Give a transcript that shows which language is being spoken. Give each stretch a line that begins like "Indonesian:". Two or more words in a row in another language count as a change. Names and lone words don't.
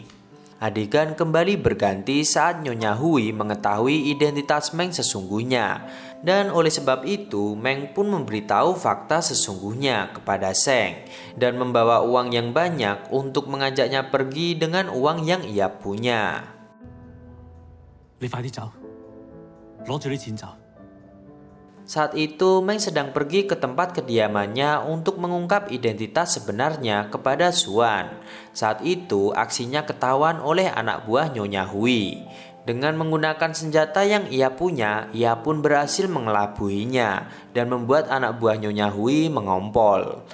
Indonesian: Adegan kembali berganti saat Nyonya Hui mengetahui identitas Meng sesungguhnya. Dan oleh sebab itu, Meng pun memberitahu fakta sesungguhnya kepada Sheng dan membawa uang yang banyak untuk mengajaknya pergi dengan uang yang ia punya.
Cantonese: 你快啲走，攞住啲錢走。
Indonesian: Saat itu, Meng sedang pergi ke tempat kediamannya untuk mengungkap identitas sebenarnya kepada Xuan. Saat itu, aksinya ketahuan oleh anak buah Nyonya Hui. Dengan menggunakan senjata yang ia punya, ia pun berhasil mengelabuinya dan membuat anak buah Nyonya Hui mengompol.